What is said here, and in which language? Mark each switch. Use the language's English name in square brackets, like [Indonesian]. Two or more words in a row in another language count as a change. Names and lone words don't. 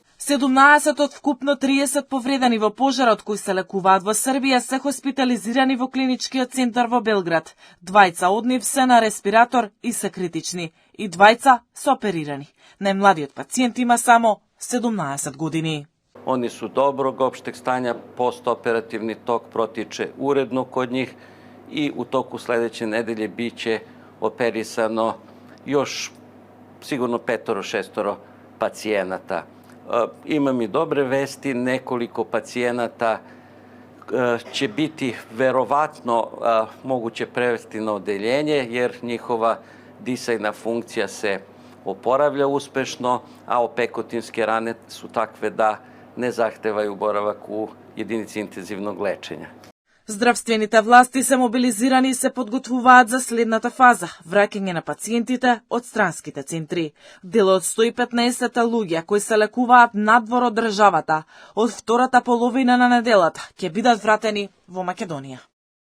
[Macedonian] 17 од вкупно 30 повредени во пожарот кои се лекуваат во Србија се хоспитализирани во клиничкиот центар во Белград. 2 од нив се на респиратор и се критични, и 2 се оперирани. Најмладиот пациент има само 17 години. [Serbian] Они su dobrog opšteg stanja, postooperativni tok protiče uredno kod njih i u toku sledeće nedelje biće operisano još sigurno 5-6 pacijenata. Imam i dobre vesti, nekoliko pacijenata će biti verovatno moguće prevesti na odeljenje jer njihova disajna funkcija se oporavlja uspešno, a opekotinske rane su takve da не захтевају боравак у единици интензивног лечења. [Macedonian] Здравствените власти се мобилизирани и се подготвуваат за следната фаза – враќање на пациентите од странските центри. Дел од 115 луѓе кои се лекуваат надвор од државата од втората половина на неделата ќе бидат вратени во Македонија.